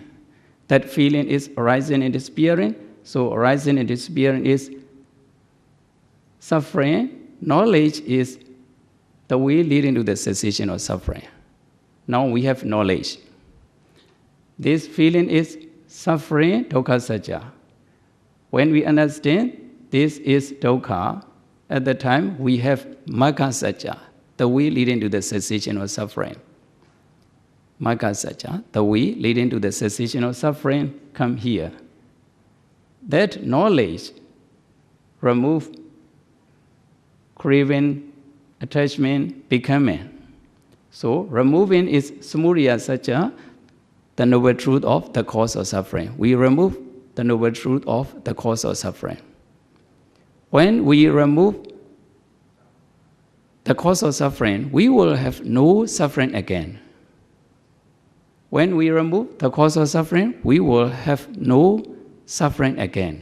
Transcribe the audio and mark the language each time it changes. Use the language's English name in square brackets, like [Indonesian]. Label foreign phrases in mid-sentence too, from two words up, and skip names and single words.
[English] That feeling is arising and disappearing. So arising and disappearing is suffering. Knowledge is the way leading to the cessation of suffering. Now we have knowledge. This feeling is suffering, [Pali] dukkha satya. [English] When we understand this is dukkha, at the time we have [Pali] magga satya, [English] the way leading to the cessation of suffering. [Pali] Magga satya, [English] the way leading to the cessation of suffering, come here. That knowledge remove craving, attachment, becoming. So removing is [Pali] samudaya satya, [English] the noble truth of the cause of suffering. We remove the noble truth of the cause of suffering. When we remove the cause of suffering, we will have no suffering again. When we remove the cause of suffering, we will have no suffering again.